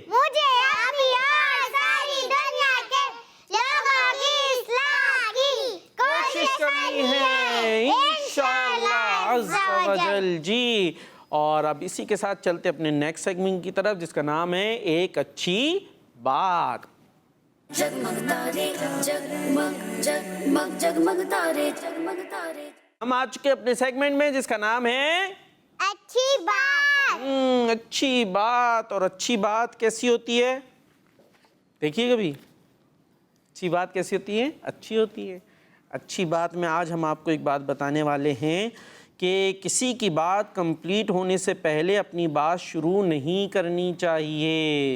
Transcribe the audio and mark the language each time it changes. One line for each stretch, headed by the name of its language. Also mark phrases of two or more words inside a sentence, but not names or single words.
Urdu: مجھے اپنی اور ساری دنیا کے لوگوں کی اصلاح کی کوشش کرنی ہے
Arabic: انشاءاللہ عز و جل.
Urdu: جی اور اب اسی کے ساتھ چلتے اپنے
English: next segment
Urdu: کی طرف جس کا نام ہے ایک اچھی بات. جگمگ تارے جگمگ جگمگ جگمگ تارے جگمگ تارے. ہم آ چکے اپنے سیگمنٹ میں جس کا نام ہے اچھی بات. اچھی بات. اور اچھی بات کیسی ہوتی ہے؟ دیکھیے کبھی اچھی بات کیسی ہوتی ہے؟ اچھی ہوتی ہے. اچھی بات میں آج ہم آپ کو ایک بات بتانے والے ہیں کہ کسی کی بات کمپلیٹ ہونے سے پہلے اپنی بات شروع نہیں کرنی چاہیے.